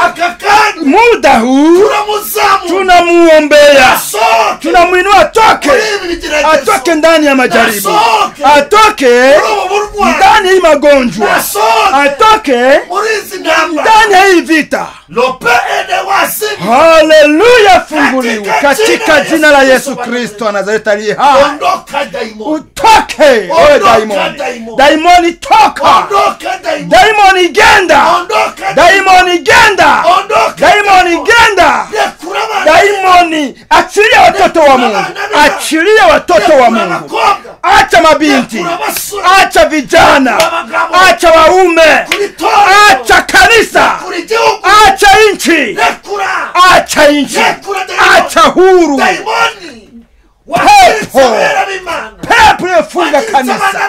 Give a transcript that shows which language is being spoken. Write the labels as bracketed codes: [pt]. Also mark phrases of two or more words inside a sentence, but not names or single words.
[sw] Muda huu tunamuombea, tunamuinua atoke ndani ya majaribu, atoke ndani ya magonjwa, atoke ndani ya hii vita. Haleluya, funguliwa katika jina la Yesu Kristo Nazareti aliye hai. Utoke wewe daimoni. Daimoni toka. Daimoni genda. Daimoni genda. Daimoni genda. Daimoni achilia watoto wa Mungu. Achilia watoto wa Mungu. Acha mabinti. Acha vijana. Acha waume. Acha kanisa. Acha inchi. Acha inchi. Acha huru. Pepo yafunga kanisa.